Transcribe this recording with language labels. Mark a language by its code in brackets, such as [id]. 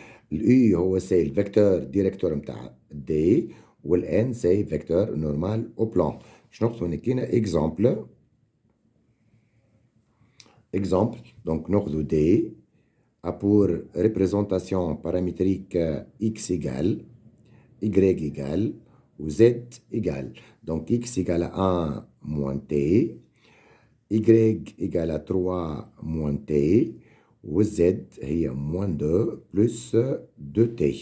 [fr] U c'est le vecteur directeur [ar] متاع [fr] D والN c'est vecteur normal au plan. [ar] شنو نقصو هنا exemple. [fr] Donc [ar] ناخذ [fr] D a pour représentation paramétrique x égale, y égale ou z égale. Donc x égale à 1 moins t, y égale à 3 moins t, ou z est moins 2 plus 2t.